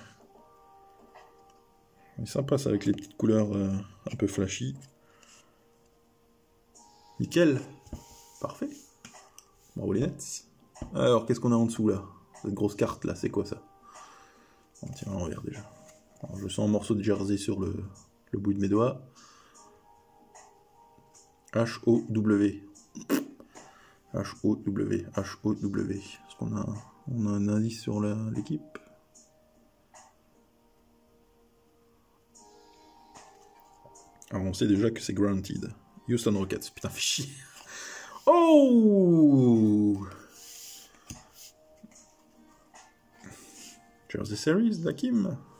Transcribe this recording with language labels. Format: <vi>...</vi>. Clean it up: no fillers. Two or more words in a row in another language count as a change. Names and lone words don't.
<fr>C'est sympa ça avec les petites couleurs un peu flashy. Nickel. Parfait. Bravo les Nets. Alors, qu'est-ce qu'on a en dessous là? Cette grosse carte là, c'est quoi ça? On tient à l'envers déjà. Alors, je sens un morceau de jersey sur le le bout de mes doigts. H-O-W. H-O-W. H-O-W. Est-ce qu'on a, un indice sur l'équipe? Alors on sait déjà que c'est Granted. Houston Rockets. Putain, fais chier. Oh! Jersey Series d'Hakim.</fr>